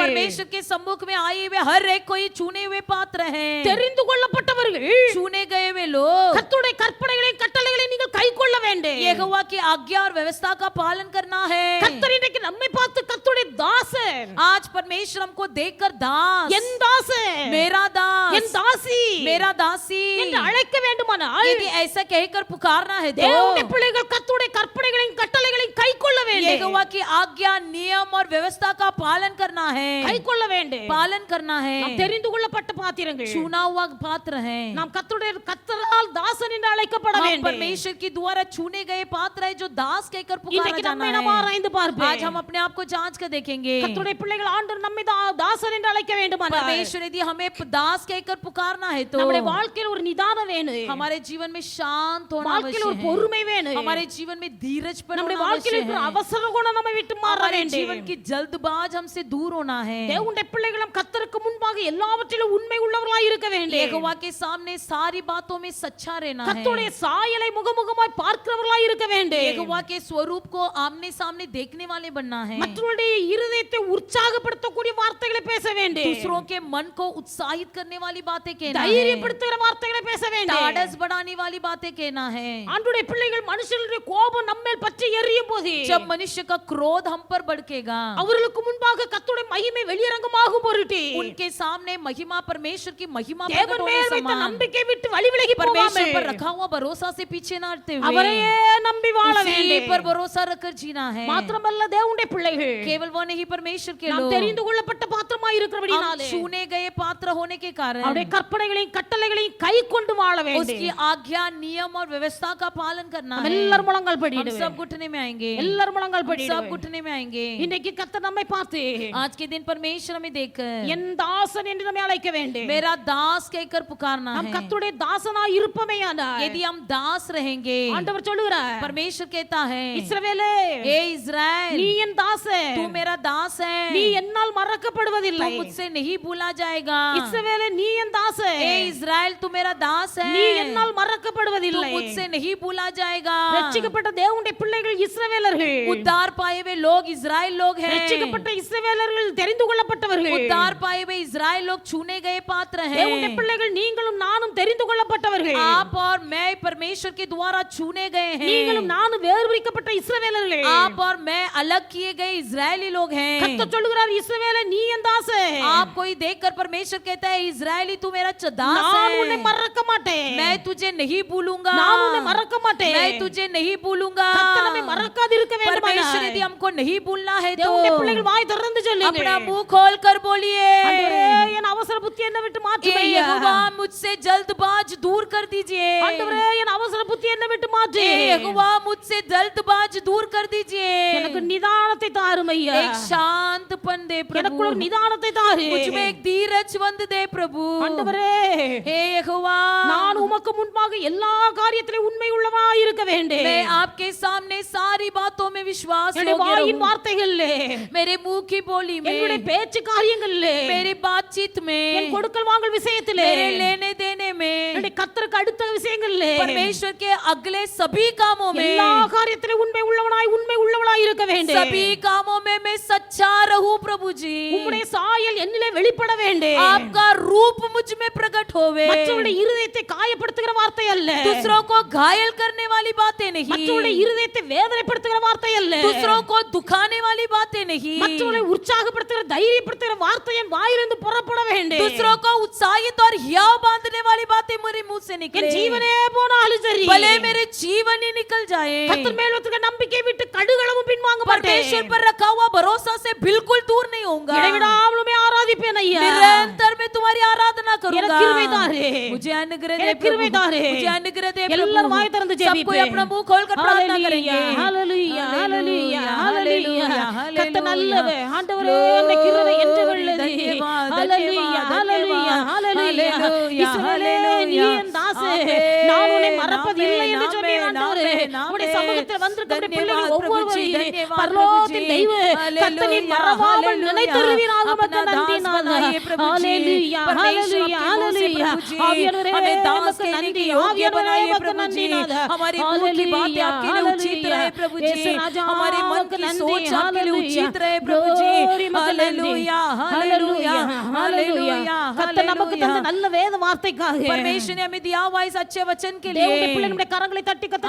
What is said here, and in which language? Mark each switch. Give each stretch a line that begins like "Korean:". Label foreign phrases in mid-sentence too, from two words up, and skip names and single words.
Hindi: परमेश्वर के सम्मुख में आए हुए हर एक कोई चुने हुए पात्र हैं,
Tamil: தெரிந்து கொள்ளப்பட்டவர்கள்
Hindi: चुने गए हुए लोग
Tamil: கர்த்தருடைய கற்பனைகளை கட்டளைகளை நீங்கள் கைக்கொள்ள வேண்டும்.
Hindi: यहोवा की आज्ञा और व्यवस्था का पालन करना है।
Tamil: கர்த்தர் இன்றைக்கு நம்மை பார்த்து கர்த்தருடைய தாசன்,
Hindi: आज परमेश्वर हमको देखकर दास,
Tamil: என் தாசன்,
Hindi: मेरा दास,
Tamil: என் தாசி
Hindi: मेरा दासी
Tamil: என்று அழைக்க வேண்டுமானால்,
Hindi: यदि ऐसा कहकर पुकारना है तो
Tamil: தேவனுடைய பிள்ளைகள் கர்த்தருடைய கற்பனைகளையும் கட்டளைகளையும் கைக்கொள்ள வேண்டும்.
Hindi: यहोवा की आज्ञा, नियम और व्यवस्था का पालन करना है,
Tamil: கைக்கொள்ள வேண்டும்.
Hindi: पालन करना है।
Tamil: நாம் தெரிந்து கொள்ளப்பட்ட பாத்திரங்கள்,
Hindi: चुना हुआ पात्र है,
Tamil: நாம் கர்த்தரால் தாசன் என்று அழைக்கப்பட
Hindi: हम
Tamil: வேண்டும்.
Hindi: परमेश्वर के द्वारा चुने गए पात्र है जो दास कहकर पुकारा
Tamil: இன்றைக்கு
Hindi: जाना
Tamil: நம்மை நாம்
Hindi: है।
Tamil: ஆராய்ந்து பார்ப்போம்.
Hindi: आज हम अपने आप को जांच कर देखेंगे,
Tamil: கர்த்தருடைய பிள்ளைகள் ஆண்டவர் நம்மை தாசன் என்று அழைக்க வேண்டுமானால்,
Hindi: परमेश्वर यदि हमें दास कहकर पुकारना है तो
Tamil: நம்முடைய வாழ்க்கையில் ஒரு நிதானம் வேணும்,
Hindi: हमारे जीवन में शांत होना
Tamil: வாழ்க்கையில்
Hindi: आवश्यक
Tamil: ஒரு
Hindi: है,
Tamil: பொறுமை வேணும்,
Hindi: हमारे जीवन में धीरज पर
Tamil: நம்முடைய
Hindi: होना
Tamil: வாழ்க்கையில்
Hindi: आवश्यक
Tamil: இருக்கிற
Hindi: है,
Tamil: அவசர குணம் நம்மை விட்டு மாற
Hindi: हमारे
Tamil: வேண்டும்.
Hindi: जीवन की जल्दबाज हमसे दूर होना है।
Tamil: தேவனுடைய பிள்ளைகளும் கர்த்தருக்கு முன்பாக எல்லாவற்றிலும் உண்மை உள்ளவர்களாய் இருக்க வேண்டும்.
Hindi: यहोवा के सामने सारी बातों में सच्चा रहना है।
Tamil: கர்த்தருடைய சாயலை முகமுகமாய் பார்க்கிறவர்களாய் இருக்க வேண்டும்.
Hindi: यहोवा के स्वरूप को आमने सामने देखने वाले बनना है।
Tamil: மற்றவருடைய இருதயத்தை உற்சாகப்படுத்தக்கூடிய வார்த்தைகளை பேச வேண்டும்.
Hindi: दूसरों के मन को उत्साहित करने वाली बातें कहना है,
Tamil: தைரியப்படுத்துகிற வார்த்தைகளை பேச வேண்டும்.
Hindi: ताड़स बढ़ाने वाली बातें कहना है।
Tamil: ஆண்டவருடைய பிள்ளைகள் மனுஷனுடைய கோபம் நம்மேல் பற்றி எரியும் போது,
Hindi: जब मनुष्य का क्रोध हम पर भड़केगा,
Tamil: அவர்களுக்கு முன்பாக கர்த்தருடைய மகிமை வெளியரங்கமாகும் பொருட்டு,
Hindi: उनके सामने महिमा, परमेश्वर की महिमा प्रकट
Tamil: தேவன்
Hindi: होने
Tamil: மேல் வைத்த
Hindi: समान,
Tamil: நம்பிக்கை விட்டு வழி விலகி
Hindi: परमेश्वर पर
Tamil: போகாமல்
Hindi: रखा हुआ भरोसा से पीछे न हटते हुए
Tamil: அவரையே நம்பி வாழ
Hindi: उसी
Tamil: வேண்டும்.
Hindi: पर भरोसा रखकर जीना है।
Tamil: மாத்திரமல்ல தேவனுடைய பிள்ளைகள்
Hindi: केवल वो नहीं, परमेश्वर के
Tamil: நாம்
Hindi: लोग
Tamil: தெரிந்து கொள்ளப்பட்ட பாத்திரமாய்
Hindi: हम
Tamil: இருக்கிறபடினாலே
Hindi: छूने गए पात्र होने के कारण
Tamil: அவருடைய கற்பனைகளையும் கட்டளைகளையும் கைக்கொண்டு வாழ வேண்டும்.
Hindi: उसकी आज्ञा, नियम और व्यवस्था का पालन करना
Tamil: நாம்
Hindi: है।
Tamil: எல்லாரும் முழங்கால்
Hindi: हम
Tamil: படிடுவோம்.
Hindi: सब घुटने में आएंगे,
Tamil: எல்லாரும் முழங்கால்
Hindi: हम सब
Tamil: படிடுவோம்.
Hindi: घुटने में आएंगे।
Tamil: இன்றைக்கு கர்த்தர் நம்மை பார்த்து
Hindi: आज के दिन परमेश्वर हमें देखकर
Tamil: என் தாசன் என்று நம்மை அழைக்க வேண்டும்.
Hindi: मेरा दास कहकर पुकारना
Tamil: நாம்
Hindi: है।
Tamil: கர்த்தருடைய தாசனாய் இருப்பமேயானால்,
Hindi: यदि हम दास रहेंगे,
Tamil: ஆண்டவர் சொல்லுகிறார்,
Hindi: परमेश्वर कहता है,
Tamil: இஸ்ரவேலே
Hindi: हे इज़राइल,
Tamil: நீ என் தாசன்,
Hindi: तू मेरा दास है,
Tamil: நீ என்னால்
Hindi: तू
Tamil: மறக்கப்படுவதில்லை.
Hindi: मुझसे नहीं भूला जाएगा।
Tamil: இஸ்ரவேலே நீ என் தாசன்,
Hindi: हे इज़राइल, तू मेरा दास है,
Tamil: நீ என்னால்
Hindi: तू
Tamil: மறக்கப்படுவதில்லை.
Hindi: मुझसे नहीं भूला जाएगा।
Tamil: ரட்சிக்கப்பட்ட தேவனுடைய பிள்ளைகள் இஸ்ரவேலர்கள்,
Hindi: उद्धार पाए हुए लोग इज़राइल लोग हैं,
Tamil: ரட்சிக்கப்பட்ட இஸ்ரவேலர்கள் தெரிந்து கொள்ளப்பட்ட கொள்ளப்பட்டவர்கள்
Hindi: उद्धार पाए हुए इजराइल लोग छूने गए पात्र हैं।
Tamil: தேவனுடைய பிள்ளைகள் நீங்களும் நானும் தெரிந்து கொள்ளப்பட்டவர்கள்
Hindi: आप और मैं परमेश्वर के द्वारा छूने गए हैं।
Tamil: நீங்களும் நானும் வேறுபிரிக்கப்பட்ட இஸ்ரவேலர்கள்
Hindi: आप और मैं अलग किए गए इजरायली लोग हैं।
Tamil: கர்த்தர் சொல்லுகிறார் இஸ்ரவேலே நீ என் தாசன்
Hindi: आप कोई देखकर परमेश्वर कहता है इजरायली तू मेरा दास
Tamil: நான் உன்னை
Hindi: है,
Tamil: மறக்க மாட்டேன்
Hindi: मैं तुझे नहीं भूलूंगा,
Tamil: நான் உன்னை மறக்க மாட்டேன்
Hindi: मैं तुझे नहीं भूलूंगा।
Tamil: கர்த்தர் நம்மை மறக்காதிருக்க
Hindi: परमेश्वर
Tamil: வேண்டும்
Hindi: यदि हमको नहीं भूलना है तो
Tamil: தேவனுடைய பிள்ளைகள் வாய் திறந்து சொல்லுங்க
Hindi: अपना मुंह खोल कर बोलिए,
Tamil: ஆண்டவரே என் அவசர புத்தி என்னை விட்டு மாற்று
Hindi: ये यहोवा मुझसे जल्दबाज दूर कर दीजिए,
Tamil: ஆண்டவரே என் அவசர புத்தி என்னை விட்டு மாற்று
Hindi: ये यहोवा मुझसे जल्दबाज दूर कर दीजिए।
Tamil: எனக்கு நிதானத்தை தாரும் ஐயா
Hindi: एक शांतपन दे प्रभु,
Tamil: எனக்குள்ள ஒரு நிதானத்தை தாரு
Hindi: मुझ में एक धीरजवंत दे प्रभु।
Tamil: ஆண்டவரே
Hindi: हे यहोवा
Tamil: நான் உமக்கு முன்பாக எல்லா காரியத்திலும் உண்மை உள்ளவனாய் இருக்க வேண்டும்
Hindi: मैं आपके सामने सारी बातों में विश्वास
Tamil: என்னுடைய
Hindi: योग्य
Tamil: வாயின்
Hindi: रहूं।
Tamil: வார்த்தைகள்ல
Hindi: मेरे मुंह की बोली
Tamil: என்னுடைய
Hindi: में,
Tamil: பேச்சு காரியங்கள்ல
Hindi: मेरी बातचीत
Tamil: என்
Hindi: में,
Tamil: கொடுக்கல் வாங்கல் விஷயத்திலே
Hindi: मेरे लेने देने में,
Tamil: என்னுடைய கர்த்தருக்கு அடுத்த விஷயங்கள்ல
Hindi: परमेश्वर के अगले सभी कामों
Tamil: எல்லா
Hindi: में,
Tamil: காரியத்திலும் உண்மை உள்ளவனாய் இருக்க வேண்டும்
Hindi: सभी कामों में मैं सच्चा रहूं प्रभु जी।
Tamil: உம்முடைய சாயல் என்னிலே வெளிப்பட வேண்டும்
Hindi: आपका रूप मुझ में प्रकट होवे,
Tamil: மற்றவருடைய இருதயத்தை காயப்படுத்துகிற வார்த்தை அல்ல
Hindi: दूसरों को घायल करने वाली बातें नहीं,
Tamil: மற்றவருடைய இருதயத்தை வேதனைப்படுத்துகிற வார்த்தை அல்ல
Hindi: दूसरों को दुखाने वाली बातें नहीं,
Tamil: மற்றவரை உற்சாகப்படுத்துகிற தைரியப்படுத்துகிற வார்த்தை என் வாயிலிருந்து புறப்பட வேண்டும்
Hindi: दूसरों को उत्साहित और हियाव बांधने वाली बातें मेरे मुंह से
Tamil: என்
Hindi: निकले,
Tamil: ஜீவனே போனாலும் சரி
Hindi: भले मेरे जीवन ही निकल जाए,
Tamil: கர்த்தர் மேல் வைத்திருக்கிற நம்பிக்கை விட்டு கடுகளவும் பின்வாங்க மாட்டேன்
Hindi: परमेश्वर पर रखा हुआ भरोसा से बिल्कुल दूर नहीं होऊंगा,
Tamil: இடைவிடாமல் உம்மை ஆராதிப்பேன் ஐயா
Hindi: निरंतर मैं तुम्हारी आराधना करूंगा।
Tamil: எனக்கு கிருபை தாரு
Hindi: मुझे अनुग्रह दे
Tamil: எனக்கு கிருபை
Hindi: प्रभु,
Tamil: தாரு
Hindi: मुझे अनुग्रह दे
Tamil: எல்லாரும் வாய்
Hindi: प्रभु।
Tamil: திறந்து
Hindi: सब कोई
Tamil: ஜெபிப்பேன்
Hindi: अपना मुंह खोल कर प्रार्थना करेंगे।
Tamil: ஹalleluya ஹalleluya ஹalleluya ஹalleluya, கர்த்தர் நல்லவர் ஆண்டவரே என்னை கிருபை என்று வெள்ளது ஹalleluya ஹalleluya ஹalleluya இஸ்ரவேலே நீ என் தாசே நான் உன்னை மறப்பதில்லை என்று சொன்னீர் ஆண்டவரே உம்முடைய சமூகத்தில் வந்திருக்கிற பிள்ளைகள் ஒவ்வொருவரையும் பரலோகத்தின் தெய்வ கர்த்தர் நீ மறவாமல் நினைத்திருவீராக உமக்கு நன்றி நாதா ஹalleluya ஹalleluya ஹalleluya ஆவியானவரே உமக்கு நன்றி ஆவியானவரே உமக்கு நன்றி நாதா
Hindi: हमारी मुंह की बातें आपके लिए उचित रहे प्रभु जी, हमारे मन की सोच आपके लिए उचित रहे प्रभु जी। हालेलुया हालेलुया हालेलुया
Tamil: கர்த்தர் நமக்கு தந்த நல்ல வேத வார்த்தைக்காக
Hindi: परमेश्वर ने हमें दिया हुआ इस अच्छे वचन के
Tamil: தேவனுடைய
Hindi: लिए
Tamil: பிள்ளைகளுடைய கரங்களை தட்டி கர்த்தருக்கு